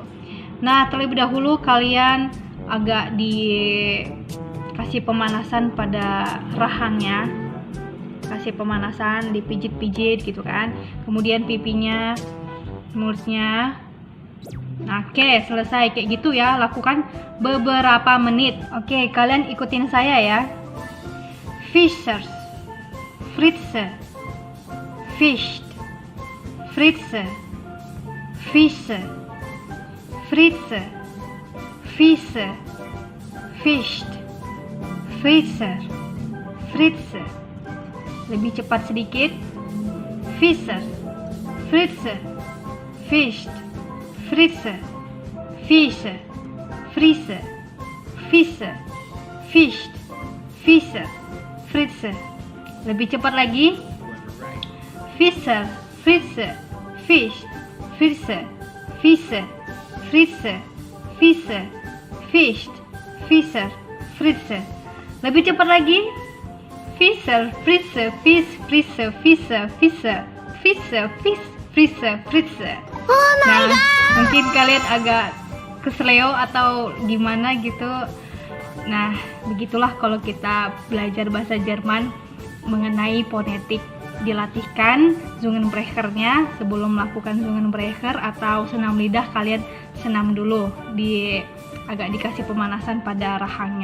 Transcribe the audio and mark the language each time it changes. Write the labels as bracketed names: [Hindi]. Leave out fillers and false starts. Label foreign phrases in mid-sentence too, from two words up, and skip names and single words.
[Indonesian] Nah, terlebih dahulu kalian agak dikasih pemanasan pada rahangnya, kasih pemanasan, dipijit-pijit gitu kan. Kemudian pipinya, mulutnya. Nah, oke, selesai kayak gitu ya, lakukan beberapa menit. Oke, kalian ikutin saya ya. [German] Fischers, Fritze, Fischt, Fritze, Fische, Fritze, Fische, Fischt, Fritze, Fritze. [Indonesian] Lebih cepat sedikit. [German] Fischer, Fritze, Fischt, Fritze, Fische, Fritze, Fische, Fischt, Fische, Fritze. [Indonesian] Lebih cepat lagi. [German] Fischer, Fritze, Fischt, Fritze, Fische, Fritze, Fische, Fischt, Fischer, Fritze. [Indonesian] Lebih cepat lagi. [German] Fischer, Fritze, Fisch, Fritze, Fische, Fischer, Fische, Fisch, Fritze, Fritze. [English] Oh my [Indonesian] Nah, [English] god. [Indonesian] mungkin kalian agak keseleo atau gimana gitu. Nah, begitulah kalau kita belajar bahasa Jerman mengenai fonetik. Dilatihkan Zungenbrechernya sebelum melakukan Zungenbrecher atau senam lidah, kalian senam dulu, agak dikasih pemanasan pada rahangnya.